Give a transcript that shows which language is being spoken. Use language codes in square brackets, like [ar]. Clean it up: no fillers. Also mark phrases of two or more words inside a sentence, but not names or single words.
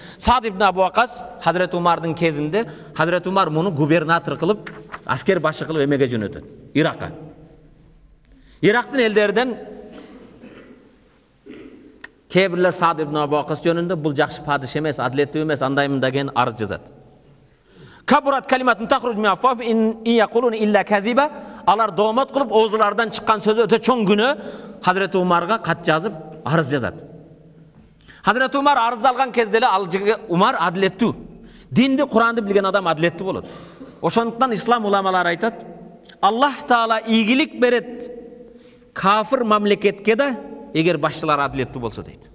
[ky] Саад ибн Абу Вакас Хазрет Умардын кезинде Хазрет Умар муну губернатор кылып, аскер башы кылып эмеге жөнөтөт, Иракка. Ирактын элдерден кебирлер Саад ибн Абу Вакас жөнүндө бул жакшы падыш эмес, адилеттүү эмес, андаймын деген арыз жазат. [ar] كبرت كلمة تخرج من أفواههم إن يقولون إلا كذبا. [ky] Алар доомот кылып оозулардан чыккан сөзү өтө чоң күнөө. Хазрет Умарга кат жазып, арыз жазат. Хазрет Умар арыз алган кезде эле ал Умар адилеттүү. Динди, Куранды билген адам адилеттүү болот. Ошондуктан ислам уламалары айтат: Аллах таала ийгилик берет кафир мамлекетке да, эгер башчылар адилеттүү болсо дейт.